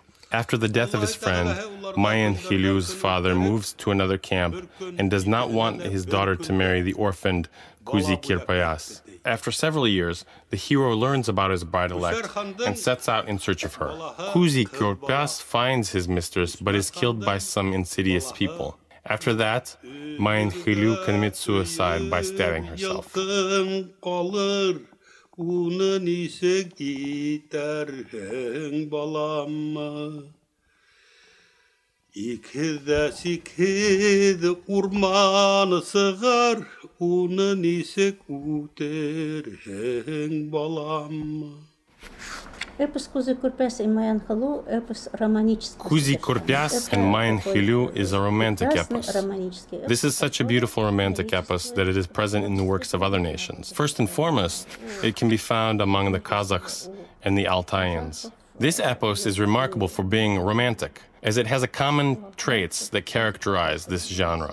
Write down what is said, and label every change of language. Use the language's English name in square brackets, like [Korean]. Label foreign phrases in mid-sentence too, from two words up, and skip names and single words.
[English] After the death of his friend, Mayan Khilu's father moves to another camp and does not want his daughter to marry the orphaned Kuzi Kirpayas. After several years, the hero learns about his bride-elect and sets out in search of her. Kuzi Kirpayas finds his mistress but is killed by some insidious people. After that, Mayan Khilu commits suicide by stabbing herself. [Bashkir] Уны нисек итәрһең, балам? Икһеҙ сикһеҙ урман сығар, уны нисек үтерһең, балам? [Russian] Эпос Кузи Курпяс и Маян Хилу — эпос романический. [English] Kuzi Kurpyas and Mayan Khilu is a romantic epos. This is such a beautiful romantic epos that it is present in the works of other nations. First and foremost, it can be found among the Kazakhs and the Altaians. This epos is remarkable for being romantic, as it has a common traits that characterize this genre.